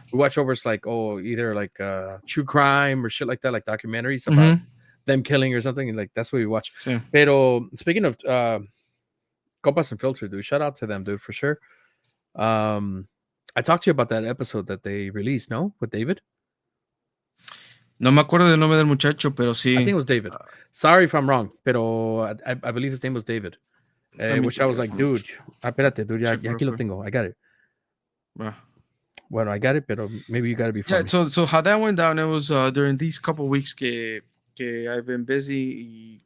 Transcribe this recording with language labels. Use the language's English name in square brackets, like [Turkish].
[English] We watch over, it's like, oh, either like true crime or shit like that, like documentaries about them killing or something, and like that's what we watch. [Spanish] Sí. Pero [English] speaking of Copas and Filter, dude, shout out to them, dude, for sure. I talked to you about that episode that they released, no, with David. [Spanish] No me acuerdo del nombre del muchacho, pero sí. [English] I think it was David. Sorry if I'm wrong, [Spanish] pero [English] I believe his name was David. Which I was like, dude, [Spanish] espérate, [English] dude, [Spanish] ya aquí lo tengo. [English] I got it. Well, I got it, [Spanish] pero [English] maybe you got to be funny. Yeah, so how that went down, it was during these couple weeks que I've been busy.